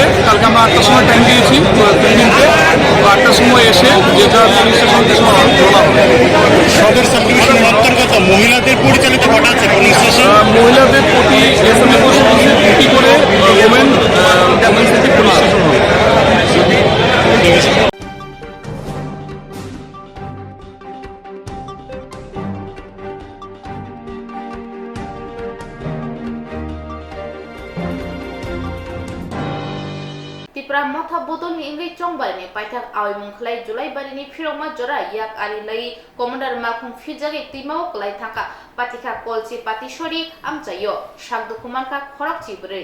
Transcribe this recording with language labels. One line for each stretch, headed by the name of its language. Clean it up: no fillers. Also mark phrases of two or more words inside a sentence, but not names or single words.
Bangla: কালকে আমরা 8টার সময় টাইম দিয়েছি 3 দিনকে, তো 8টার সময় এসে যে যা
English: police station
Bangla: রওনা হবে। সদর সাবডিভিশন অন্তর্গত মহিলাদের পরিচালিত কটা আছে
English: police station?
Bangla: মহিলাদের প্রতি এসএমএ প্রতি করে
English: women city police station
Bangla: হবে।
Kok Borok: Tipra motha bodol ni ingri chongbarni paithak awimung khlai Julai barini phiroma jora yak ari lai commander makhung phijagi timao klai thaka patika kolchi patishori amchayo shakdu kumarka khorak chibre